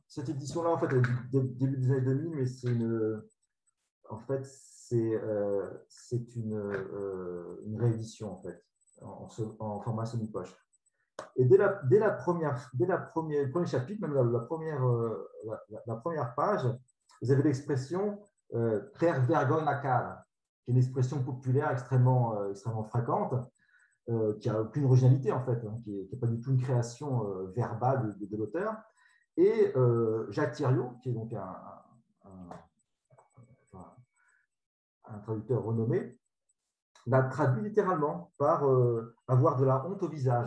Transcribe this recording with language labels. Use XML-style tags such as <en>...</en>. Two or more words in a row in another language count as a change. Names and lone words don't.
<fr>Cette édition-là, en fait, elle est du début des années 2000, mais c'est une réédition, en fait, en format semi-poche. Et dès le premier chapitre, même la première page, vous avez l'expression</fr> <pt>ter vergonha na cara,</pt> <fr>qui est une expression populaire extrêmement fréquente, qui n'a aucune originalité en fait, hein, qui n'est pas du tout une création verbale de l'auteur. Et Jacques Thiriot, qui est donc un traducteur renommé, l'a traduit littéralement par avoir de la honte au visage.</fr>